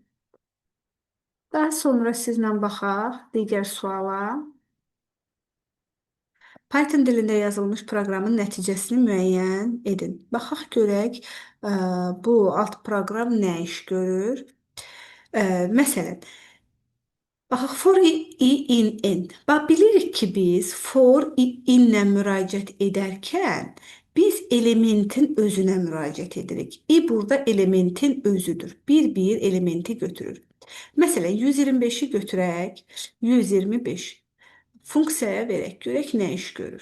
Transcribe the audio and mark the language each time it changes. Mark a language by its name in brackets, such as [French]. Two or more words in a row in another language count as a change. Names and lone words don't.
[Azerbaijani] Daha sonra sizlə baxaq digər suala. Python dilində yazılmış proqramın nəticəsini müəyyən edin. Baxaq görək, bu alt proqram nə iş görür. Məsələn, baxaq [English] for i in n. [Azerbaijani] Bax, bilirik ki, biz [English] for i in- [Azerbaijani] lə müraciət edərkən biz elementin özünə müraciət edirik. I burada elementin özüdür. Bir elementi götürür. Məsələn, 125-i götürək, 125. Funksiyaya verək, görək nə iş görür.